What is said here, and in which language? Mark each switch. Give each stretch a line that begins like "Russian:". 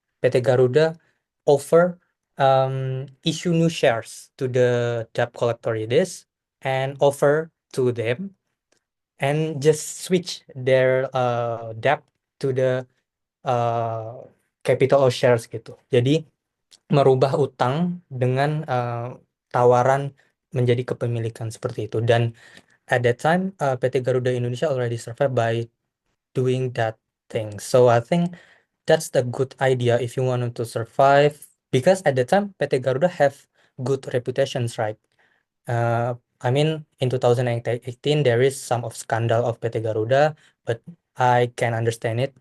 English: PT Garuda offer issue new shares to the debt collector it is and offer to them and just switch their debt to the capital or shares gitu.
Indonesian: Jadi merubah utang dengan tawaran menjadi kepemilikan seperti itu.
English: Dan at that time PT Garuda Indonesia already survive by doing that thing. So I think that's the good idea if you want to survive because at the time PT Garuda have good reputations, right? I mean, in 2018, there is some of scandal of PT Garuda, but I can understand it.